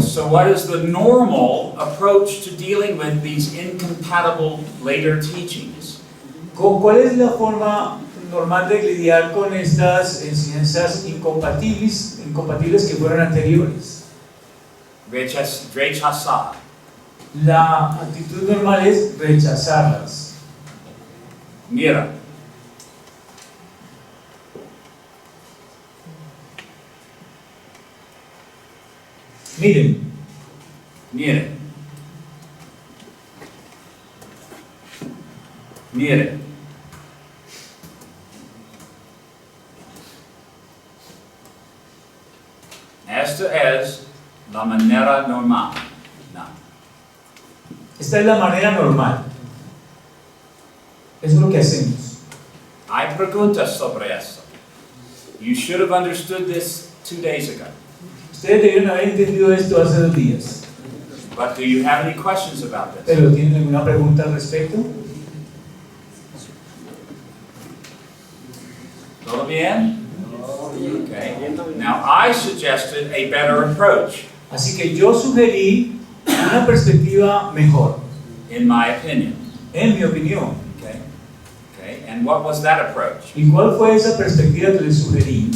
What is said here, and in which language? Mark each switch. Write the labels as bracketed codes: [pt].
[en] So what is the normal approach to dealing with these incompatible later teachings? [es] ¿Cuál es la forma normal de lidiar con estas enseñanzas incompatibles que fueron anteriores? Rechazar. La actitud normal es rechazarlas. Mira. Miren, Mire. Mire. Esta es la manera normal. No. esta es la manera normal. Eso es lo que hacemos. Hay preguntas sobre esto. [en] You should have understood this 2 days ago. [es] Ustedes debieron haber entendido esto hace 2 días. [en] But do you have any questions about this? [es] ¿Pero tienen alguna pregunta al respecto? ¿Todo bien? [en] Okay. Now I suggested a better approach. [es] Así que yo sugerí una perspectiva mejor, [en] in my opinion. [es] en mi opinión. [en] Okay? Okay, and what was that approach? [es] ¿Y cuál fue esa perspectiva que les sugerí?